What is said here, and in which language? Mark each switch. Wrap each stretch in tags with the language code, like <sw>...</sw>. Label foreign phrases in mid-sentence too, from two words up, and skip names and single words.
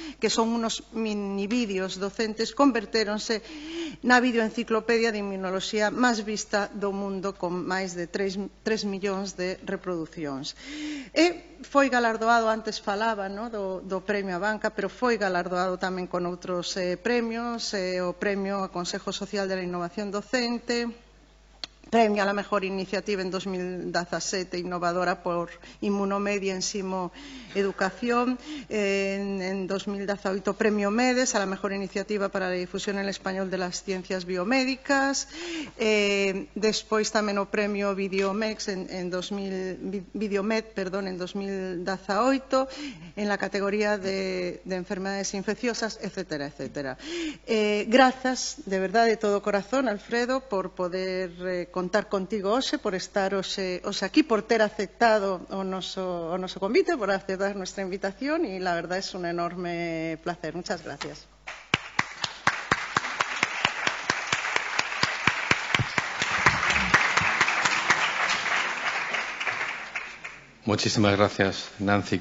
<gl>Que son unos mini vídeos docentes, convertéronse na videoenciclopedia de inmunoloxía máis vista do mundo, con máis de 3 millóns de reproduccións. E foi galardoado, antes falaba, ¿no? do premio á banca, pero foi galardoado tamén con outros premios, o premio ao Consejo Social</gl> <es>de la Innovación Docente, premio a la mejor iniciativa en 2017 innovadora por Inmunomedia Ensimo Educación, en 2018 premio MEDES a la mejor iniciativa para la difusión en español de las ciencias biomédicas,</es> <gl>despois tamén o premio Videomed en 2018</gl> <es>en la categoría de enfermedades infecciosas, etcétera, etcétera.</es> <gl>Grazas, de verdade, de todo corazón, Alfredo, por poder contar contigo hoxe, por estar hoxe aquí, por ter aceptado o noso convite,</gl> <es>por aceptar nuestra invitación, y la verdad es un enorme placer. Muchas gracias. Muchísimas gracias, Nancy.</es>